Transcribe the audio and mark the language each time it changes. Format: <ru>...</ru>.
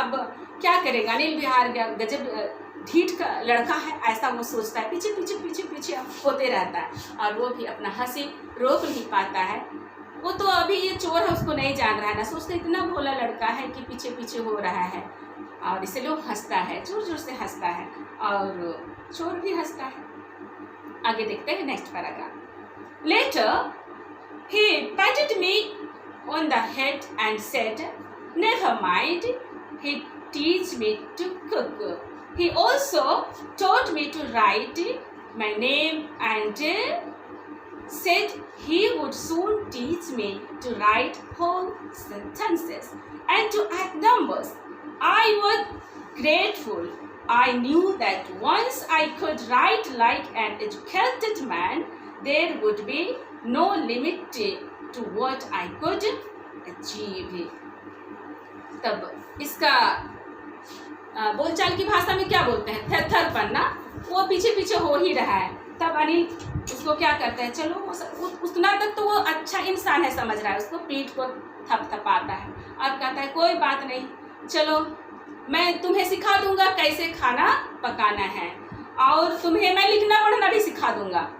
<hi>अब क्या करेगा, अनिल भी हार गया, गजब ढीठ का लड़का है, ऐसा वो सोचता है, पीछे होते रहता है, और वो भी अपना हंसी रोक नहीं पाता है। वो तो अभी ये चोर है, उसको नहीं जान रहा है ना, सोचता इतना भोला लड़का है कि पीछे हो रहा है, और इसलिए वो हंसता है, जोर से हंसता है, और चोर भी हंसता है। आगे देखते हैं</hi> <en>Next paragraph. Later, he patted me on the head and said, "Never mind, he teach me to cook." He also taught me to write my name and said he would soon teach me to write whole sentences and to add numbers. I was grateful. I knew that once I could write like an educated man, there would be no limit to what I could achieve.</en> <hi>तब इसका बोलचाल की भाषा में क्या बोलते हैं, थरथरपन ना, वो पीछे पीछे हो ही रहा है। तब अनिल उसको क्या करता है, चलो उतना तक तो वो अच्छा इंसान है समझ रहा है, उसको पीठ को थपथपाता है और कहता है कोई बात नहीं, चलो मैं तुम्हें सिखा दूंगा कैसे खाना पकाना है और तुम्हें मैं लिखना पढ़ना भी सिखा दूंगा।</hi>